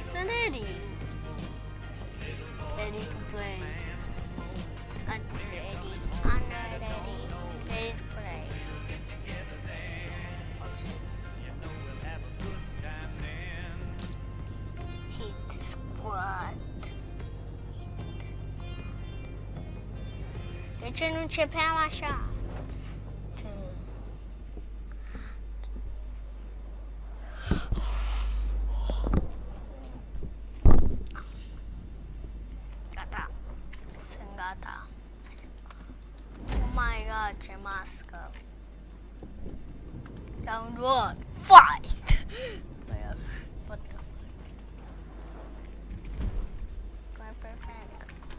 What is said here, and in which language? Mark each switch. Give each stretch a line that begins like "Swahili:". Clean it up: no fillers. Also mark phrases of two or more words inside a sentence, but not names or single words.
English: It's an Eddie. Ready to play. Under Eddie. Ready to play. Okay. You know we'll have a good time then. Hit the squad.
Romanian: De ce nu începeam așa? Gata. Sunt gata.
English: Oh my god,
Romanian: ce mască.
English: Round 1. Fight! What the fuck?
Romanian: Mai perfect.